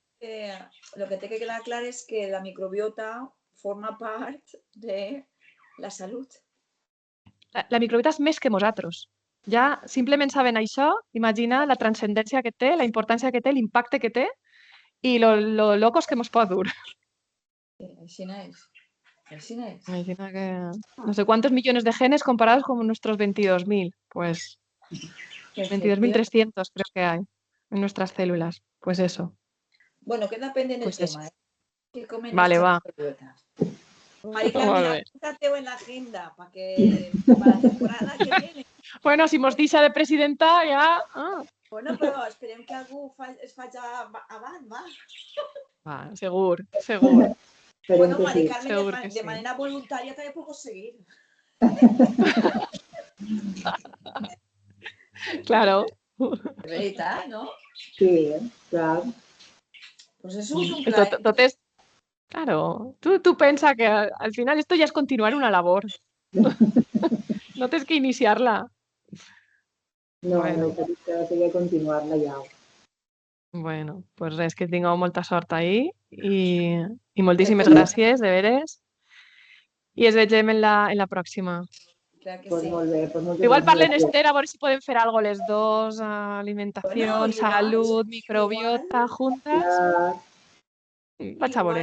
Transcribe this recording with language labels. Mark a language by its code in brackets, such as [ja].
[ca] El que té que quedar clar és que la microbiota forma part de la salut. La microbiota és més que nosaltres. Ja simplement sabent això, imagina la transcendència que té, la importància que té, l'impacte que té i lo locos que mos pot dur. Sí, així no és. [es] Imagina que no sé cuántos millones de genes comparados con nuestros 22.000. Pues 22.300 creo que hay en nuestras células. Pues eso. Bueno, que depende del pues tema. ¿Qué comen [ca] vale, va. [es] Mari Carmen, apúntateo en la agenda para la temporada que viene. [ca] Bueno, si mos deixa de presidenta ja... Bueno, però esperem que algú es faci abans, va? Va, segur. Bueno, Mari Carmen, de manera voluntària també puc seguir. [es] Claro. [ca] De veritat, ¿no? Sí, clar. [es] Pues eso es un plan. Entonces, claro, tú piensas que al final esto ya es continuar una labor. No tienes que iniciarla. [ca] No, bueno. No, però seria continuar-la ja. Bueno, pues res, que tingueu molta sort ahí i moltíssimes gràcies, de veres. I ens vegem en la pròxima. Clar que Pues sí. molt bé, pues moltes Igual gràcies. parlen Esther, a veure si podem fer algo les dos, alimentació, salut, microbiota, juntes. Vaig a veure.